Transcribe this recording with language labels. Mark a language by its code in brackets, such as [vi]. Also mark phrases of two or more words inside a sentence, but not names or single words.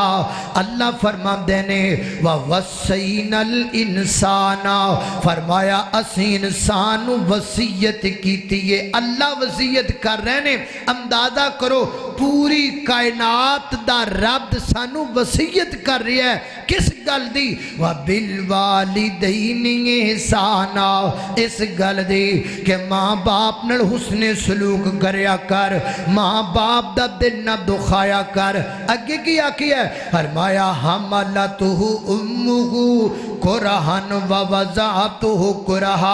[pa] اللہ فرماتے نے [ar] ووصينا الإنسان, [pa] فرمایا اسی انسان وصیت کی ہے. اللہ وصیت کر رہے نے، اندازہ کرو پوری کائنات دا رب سانوں وصیت کر رہا ہے کس گل دی? [ar] وبالوالدين إحسانا, [pa] اس گل دی کہ ماں باپ نال حسنِ سلوک کریا کر، ماں باپ دا دل نہ دکھایا کر. اگے کی آکھیا? [ar] फरमाया حملته أمه كرها ووضعته كرها.